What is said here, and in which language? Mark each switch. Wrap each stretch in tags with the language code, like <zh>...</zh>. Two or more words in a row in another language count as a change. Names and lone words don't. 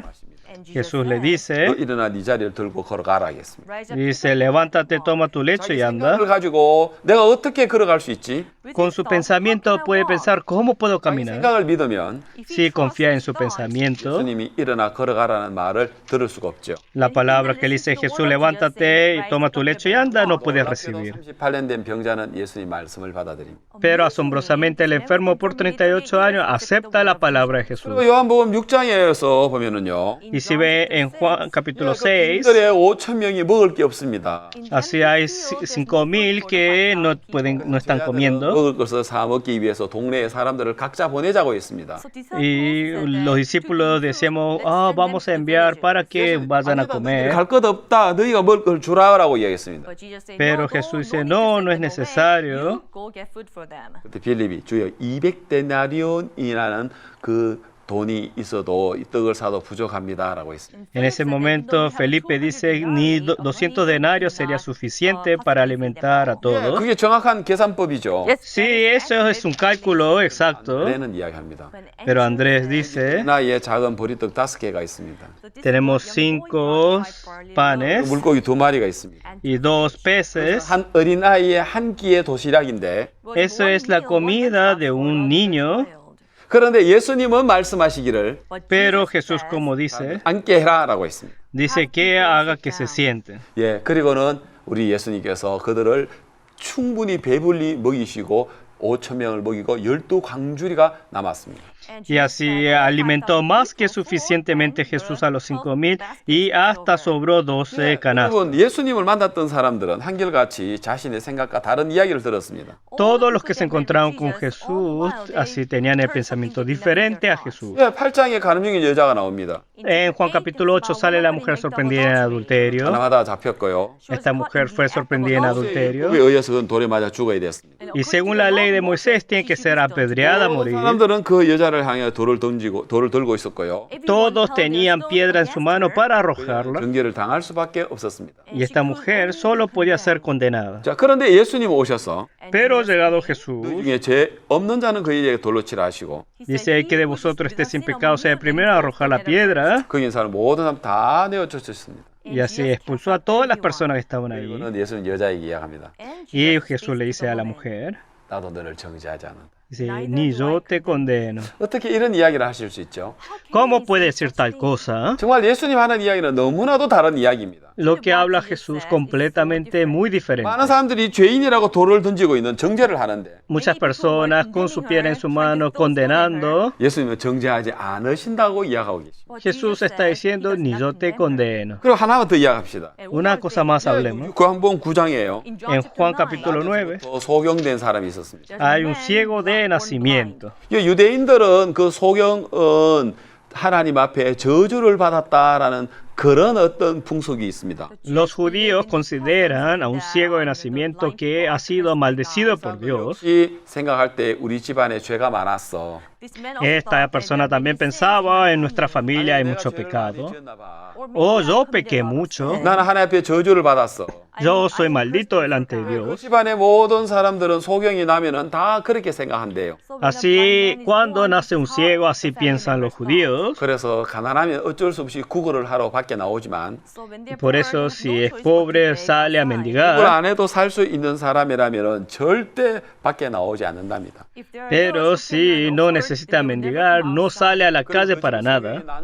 <es>Jesús le</es> <ko>너</ko> <es>dice,</es> <ko>일어나 네 자리를 들고 걸어가라 하겠습니다.</ko> <es>dice, levántate, toma tu lecho y anda.</es> <ko>생각을 가지고 내가 어떻게 걸어갈 수 있지?</ko> <es>Con su pensamiento puede pensar, ¿cómo puedo caminar?</es> <ko>생각을 믿으면</ko> <es>Si confía en su pensamiento,</es> <ko>예수님이 일어나 걸어가라는 말을 들을 수가 없죠.</ko> <es>la palabra que dice Jesús, levántate y toma tu lecho y anda, no puedes recibir.</es> <ko>38년 된 병자는 예수님 말씀을 받아들입니다.</ko> <es>Pero asombrosamente el enfermo por 38 años acepta la palabra de Jesús.</es> <ko>그리고 요한복음 6장에서 보면은요.</ko> <es>Y si ve en Juan capítulo 6,</es> <ko>이들의 5천 명이 먹을 게 없습니다.</ko> <es>así hay 5,000 que no están comiendo.</es> <ko>먹을 것을 사 먹기 위해서 동네의 사람들을 각자 보내자고 했습니다.</ko> <es>Y los discípulos decíamos, vamos a enviar para que vayan a comer.</es> <ko>갈 것 없다. 너희가 먹을 걸 주라라고 이야기했습니다.</ko> <es>Pero Jesús dice, no, no es necesario.</es> <ko>그때 빌립이 주여 200데나리온이라는 그 돈이 있어도 이 떡을 사도 부족합니다라고 했습니다.</ko> <es>En ese momento Felipe dice, ni 200 denarios sería suficiente para alimentar a todos.</es> <ko>그게 정확한 계산법이죠.</ko> <es>Sí, eso es un cálculo exacto.</es> <ko>그래는 이야기합니다.</ko> <es>Pero Andrés dice,</es> <ko>나이에 작은 보리떡 5개가 있습니다.</ko> <es>tenemos 5 panes</es> <ko>물고기 2마리가 있습니다.</ko> <es>y 2 peces.</es> <ko>한 어린아이의 한 끼의 도시락인데</ko> <es>Eso es la comida de un niño.</es> <ko>그런데 예수님은 말씀하시기를</ko> <es>Pero Jesús, como dice,</es> <ko>앉게 해라라고 했습니다.</ko> <es>dice que haga que se sienten.</es> <ko>예, 그리고는 우리 예수님께서 그들을 충분히 배불리 먹이시고 5천 명을 먹이고 12광주리가 남았습니다.</ko> <es>Y así alimentó más que suficientemente Jesús a los 5,000 y hasta sobró 12 canastas.</es> <ko>여러분, 예수님을 만났던 사람들은 한결같이 자신의 생각과 다른 이야기를 들었습니다.</ko> <es>Todos los que se encontraron con Jesús así tenían el pensamiento diferente a Jesús.</es> <ko>8장에 가늠 중인 여자가 나옵니다.</ko> <es>En Juan capítulo 8 sale la mujer sorprendida en adulterio.</es> <ko>가늠하다 잡혔고요.</ko> <es>Esta mujer fue sorprendida en adulterio.</es> <ko>그에 의해서 그는 돌에 맞아 죽어야 됐습니다.</ko> <es>Y según la ley de Moisés tiene que ser apedreada a morir.</es> <ko>사람들은 그 여자를 향해 돌을 들고 있었고요.</ko> <es>Todos tenían piedra en su mano para arrojarla.</es> <ko>정죄를 당할 수밖에 없었습니다.</ko> <es>Y esta mujer solo podía ser condenada.</es> <ko>자, 그런데 예수님 오셔서</ko> <es>Pero llegado</es> <ko>그</ko> <es>Jesús,</es> <ko>중에 죄 없는 자는 그에게 돌로 치라 하시고</ko> <es>dice: el que de vosotros esté sin pecado sea el primero a arrojar la piedra.</es> <ko>거기 있는 사람 모든 사람 다 내어 쫓으셨습니다.</ko> <es>Y así expulsó a todas las personas que estaban ahí.</es> <ko>이거는 예수는 여자에게 이야기합니다.</ko> <es>Y Jesús le dice a la mujer,</es> <ko>나도 너를 정죄하지 않는다.</ko> <es>dice: ni yo te condeno.</es> <ko>어떻게 이런 이야기를 하실 수 있죠?</ko> <es>¿Cómo puede decir tal cosa?</es> <ko>정말 예수님 하는 이야기는 너무나도 다른 이야기입니다.</ko> <es>Lo que habla Jesús completamente muy diferente.</es> <ko>많은 사람들이 죄인이라고 돌을 던지고 있는 정죄를 하는데</ko> <es>Muchas personas con su piedra en su mano condenando.</es> <ko>예수님은 정죄하지 않으신다고 이야기하고 계십니다.</ko> <es>Jesús está diciendo: ni yo te condeno.</es> <ko>그리고 하나만 더 이야기합시다.</ko> <es>Una cosa más hablemos.</es> <ko>요한복음 9장이에요.</ko> <es>En Juan capítulo 9</es> <ko>소경된 사람이 있었습니다.</ko> <es>hay un ciego de nacimiento.</es> <ko>유대인들은 그 소경은 하나님 앞에 저주를 받았다라는 그런 어떤 풍속이 있습니다.</ko> <es>Los judíos consideran a un ciego de nacimiento que ha sido maldecido por Dios.</es> <ko>역시 생각할 때 우리 집안에 죄가 많았어.</ko> <es>Esta persona también pensaba: en nuestra familia hay mucho pecado. Oh, yo pequé mucho.</es> <ko>나는 하나님 앞에 저주를 받았어.</ko> <es>Yo soy maldito delante de</es> <ko>그</ko> <es>Dios.</es> <ko>집안의 모든 사람들은 소경이 나면은 다 그렇게 생각한대요.</ko> <es>Así, cuando nace un ciego, así piensan los judíos.</es> <ko>그래서 가난하면 어쩔 수 없이 구걸을 하러 밖에 나오지만</ko> <es>Por eso, si es pobre, sale a</es> <ko>구걸</ko> <es>mendigar.</es> <ko>안 해도 살 수 있는 사람이라면은 절대 밖에 나오지 않는답니다.</ko> <es>Pero si no necesita mendigar, no sale a la calle para nada.</es>